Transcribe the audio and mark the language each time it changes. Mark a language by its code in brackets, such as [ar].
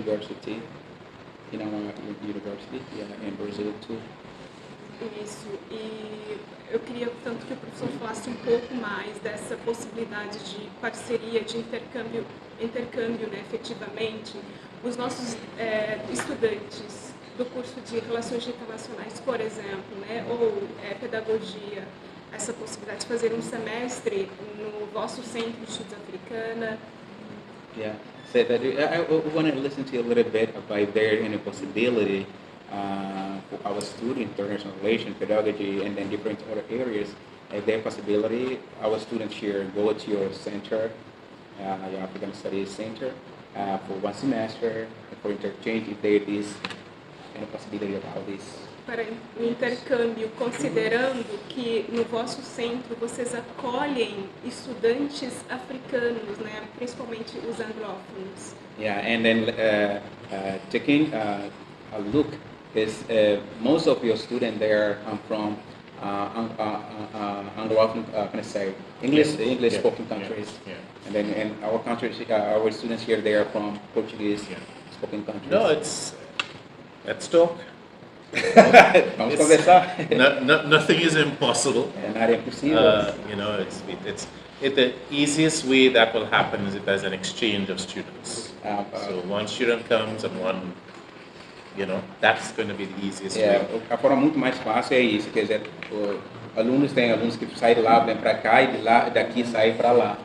[en] Diversity in our university, in Brazil too. [pt] Isso, e eu queria, portanto, que o professor falasse um pouco mais dessa possibilidade de parceria, de intercâmbio, né, efetivamente. Os nossos estudantes do curso de Relações Internacionais, por exemplo, né, ou pedagogia, essa possibilidade de fazer um semestre no vosso Centro de Estudos Africana. [en] Yeah, so that I want to listen to you a little bit about there any possibility for our student international relations, pedagogy, and then different other areas. If there possibility, our students here go to your center, your African Studies Center, for one semester for interchange. If there is any possibility about this. [pt] Para o intercâmbio, considerando que no vosso centro vocês acolhem estudantes africanos, né, principalmente os anglófonos. [en] Yeah, and then taking a look, because most of your students there come from Anglophone, can I say, English spoken countries, and then in our countries, our students here they are from Portuguese spoken countries. No, let's talk. [pt] Vamos conversar. [en] Nothing is impossible. [pt] Nada é impossível. [en] You know, the easiest way that will happen is if there's an exchange of students. So one student comes and one, you know, that's going to be the easiest way. [pt] A forma muito mais fácil é isso, quer dizer, alunos que saem de lá, vêm para cá, e de lá, daqui saem para lá.